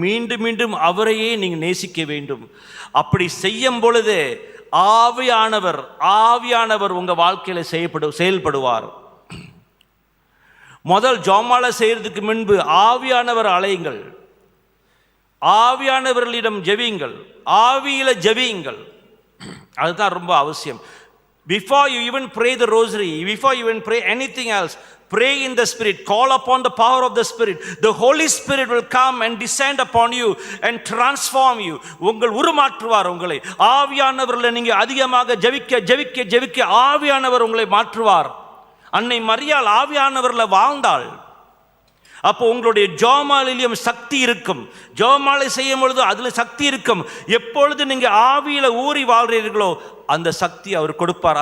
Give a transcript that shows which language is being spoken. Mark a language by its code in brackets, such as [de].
[ta] மீண்டும் மீண்டும் அவரையே நீங்கள் நேசிக்க வேண்டும். அப்படி செய்யும் பொழுது ஆவியானவர் உங்கள் வாழ்க்கையில் செயல்படுவார். முதல் ஜெபமாலை செய்யறதுக்கு முன்பு ஆவியானவர் அழையுங்கள், ஆவியானவர்களிடம் ஜெபியுங்கள், ஆவியில ஜெபியுங்கள். அதுதான் ரொம்ப அவசியம். [en] Before you even pray the rosary, before you even pray anything else, pray in the Spirit, call upon the power of the Spirit. The Holy Spirit will come and descend upon you and transform you. [ta] உங்கள் உருமாற்றுவார் உங்களை. ஆவியானவர்களை நீங்க அதிகமாக ஜெபிக்க ஜெபிக்க ஜெபிக்க ஆவியானவர் உங்களை மாற்றுவார். அன்னை மரியாள் ஆவியானவரில் வாழ்ந்தாள். அப்போ உங்களுடைய ஜெபமாலையிலும் சக்தி இருக்கும். ஜெபமாலை செய்யும் பொழுது அதில் சக்தி இருக்கும். எப்பொழுது நீங்க ஆவியில ஊறி வாழ்றீர்களோ அந்த சக்தி அவர் கொடுப்பார்.